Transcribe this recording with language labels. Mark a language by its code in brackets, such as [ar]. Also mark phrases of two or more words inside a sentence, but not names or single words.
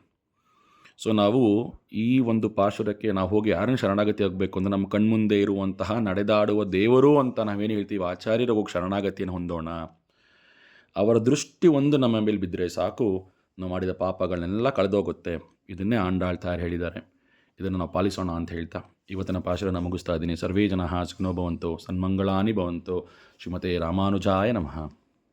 [kn] ಸೊ ನಾವು ಈ ಒಂದು ಪಾಶುರಕ್ಕೆ ನಾವು ಹೋಗಿ ಯಾರನ್ನು ಶರಣಾಗತಿ ಆಗಬೇಕು ಅಂದರೆ, ನಮ್ಮ ಕಣ್ಮುಂದೆ ಇರುವಂತಹ ನಡೆದಾಡುವ ದೇವರು ಅಂತ ನಾವೇನು ಹೇಳ್ತೀವಿ, ಆಚಾರ್ಯರ ಹೋಗಿ ಶರಣಾಗತಿಯನ್ನು ಹೊಂದೋಣ. ಅವರ ದೃಷ್ಟಿ ಒಂದು ನಮ್ಮ ಮೇಲೆ ಬಿದ್ದರೆ ಸಾಕು, ನಾವು ಮಾಡಿದ ಪಾಪಗಳನ್ನೆಲ್ಲ ಕಳೆದೋಗುತ್ತೆ. ಇದನ್ನೇ ಆಂಡಾಳ್ ತಾಯರ್ ಹೇಳಿದ್ದಾರೆ. ಇದನ್ನು ನಾವು ಪಾಲಿಸೋಣ ಅಂತ ಹೇಳ್ತಾ ಇವತ್ತಿನ ಪಾಶುರನ ಮುಗಿಸ್ತಾ ಇದ್ದೀನಿ. [sa] ಸರ್ವೇ ಜನಃ ಸುಖಿನೋ ಭವಂತು, ಸನ್ಮಂಗಳಾನಿ ಭವಂತು. ಶ್ರೀಮತೆ ರಾಮಾನುಜಾಯ ನಮಃ.